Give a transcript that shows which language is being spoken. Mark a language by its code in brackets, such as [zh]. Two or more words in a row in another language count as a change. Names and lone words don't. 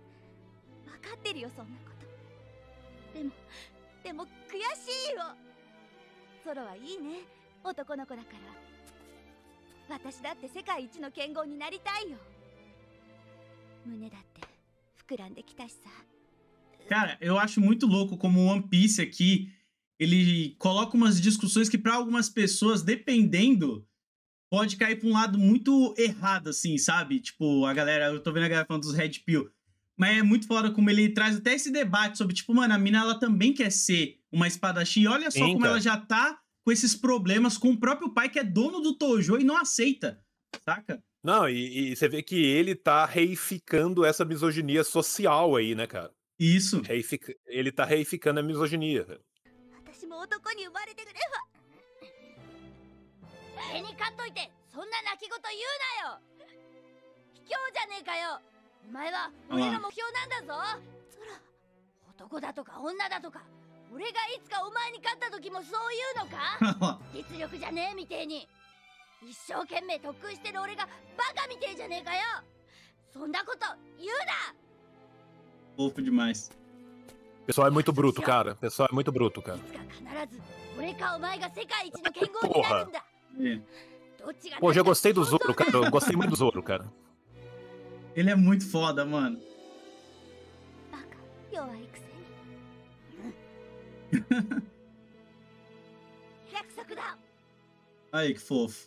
[ja] 分かってるよ、そんなこと。でも悔しいよ。ゾロはいいね、男の子だから。私だって世界一の剣豪になりたいよ。胸だって膨らんできたしさ。 [pt] Cara, eu acho muito louco como o One Piece aqui, ele coloca umas discussões que pra algumas pessoas, dependendo, pode cair pra um lado muito errado, assim, sabe? Tipo, a galera, eu tô vendo a galera falando dos [en] Red Pill, [pt] mas é muito foda como ele traz até esse debate sobre, tipo, mano, a mina, ela também quer ser uma espadachim, olha só como ela já tá com esses problemas com o próprio pai, que é dono do Tojo e não aceita, saca? Não, e você vê que ele tá reificando essa misoginia social aí, né, cara? Isso. Ele tá reificando a misoginia. [ja] 私も男に生まれてくれば。手に勝っといて、そんな泣き言言うなよ。卑怯じゃねえかよ。お前は俺の目標なんだぞ。ゾロ、男だとか女だとか、俺がいつかお前に勝った時もそう言うのか？実力じゃねえみてえに。一生懸命特訓してる俺がバカみてえじゃねえかよ。そんなこと言うな。 [pt] Fofo demais. O pessoal é muito bruto, cara. O pessoal é muito bruto, cara. Porra. Pô, já gostei do Zoro, cara. Eu gostei muito do Zoro, cara. Ele é muito foda, mano. Aí, que fofo.